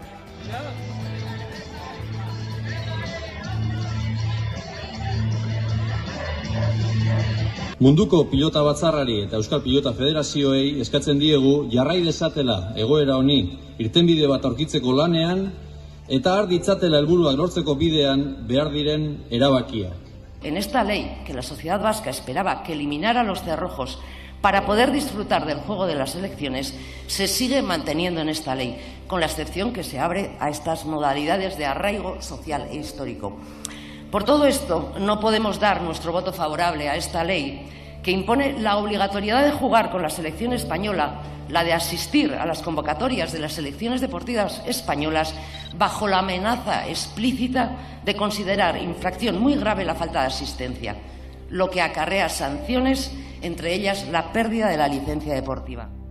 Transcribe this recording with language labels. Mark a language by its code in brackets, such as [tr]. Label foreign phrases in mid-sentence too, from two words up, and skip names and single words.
[eu] Munduko pilota batzarrari eta Euskal Pilota Federazioei eskatzen diegu jarrai dezatela egoera honi irtenbide bat aurkitzeko lanean eta har ditzatela helburuak lortzeko bidean behar diren erabakiak. [es] En esta ley, que la sociedad vasca esperaba que eliminara los cerrojos para poder disfrutar del juego de las elecciones, se sigue manteniendo en esta ley, con la excepción que se abre a estas modalidades de arraigo social e histórico. Por todo esto, no podemos dar nuestro voto favorable a esta ley que impone la obligatoriedad de jugar con la selección española, la de asistir a las convocatorias de las selecciones deportivas españolas bajo la amenaza explícita de considerar infracción muy grave la falta de asistencia, lo que acarrea sanciones, entre ellas la pérdida de la licencia deportiva.